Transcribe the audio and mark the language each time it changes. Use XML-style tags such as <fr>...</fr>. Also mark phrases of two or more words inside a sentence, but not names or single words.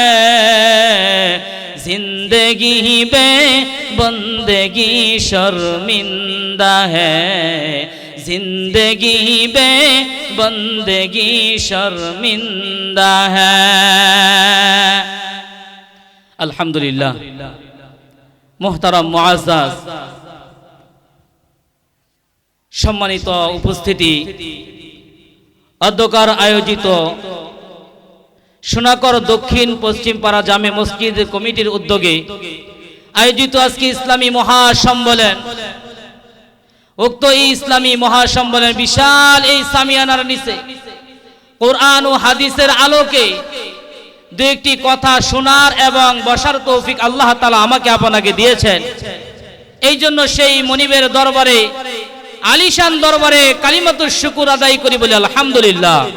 <ur>زندگی میں بندگی شرمندہ ہے زندگی میں بندگی شرمندہ ہے</ur> <bn>الحمدللہ মোহতারাম মুআজ্জাজ সম্মানিত উপস্থিতি অধ্যকার আয়োজিত সোনাকর দক্ষিণ পশ্চিম পাড়া জামে মসজিদ কমিটির উদ্যোগে আয়োজিত আজকে ইসলামী মহাসম্মেলন উক্ত এই ইসলামী মহাসম্মেলন বিশাল এই সামিয়ানার নিচে কোরআন ও হাদিসের আলোকে দু একটি কথা শোনার এবং বসার তৌফিক আল্লাহ তাআলা আমাকে আপনাকে দিয়েছেন এই জন্য সেই মনিবের দরবারে আলিশান দরবারে কালিমাতুশ শুকর আদায় করি বলি আলহামদুলিল্লাহ</bn>